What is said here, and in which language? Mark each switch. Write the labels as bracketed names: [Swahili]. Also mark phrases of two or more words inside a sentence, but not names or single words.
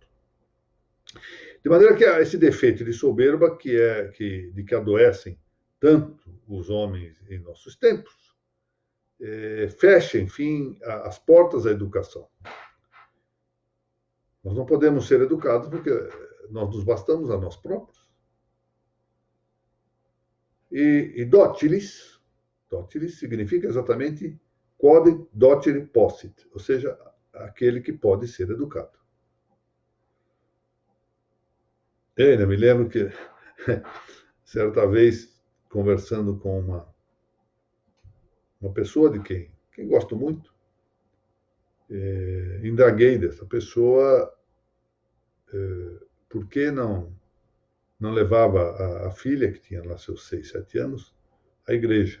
[Portuguese] De maneira que há esse defeito de soberba de que adoecem tanto os homens em nossos tempos, fecha, enfim, as portas à educação. Nós não podemos ser educados porque nós nos bastamos a nós próprios. E dócilis significa exatamente [Latin] quod docere possit, [Portuguese] ou seja, aquele que pode ser educado. Ainda me lembro que, certa vez, conversando com uma pessoa de quem gosto muito, indaguei dessa pessoa por que não levava a filha, que tinha lá seus 6, 7 anos, à igreja.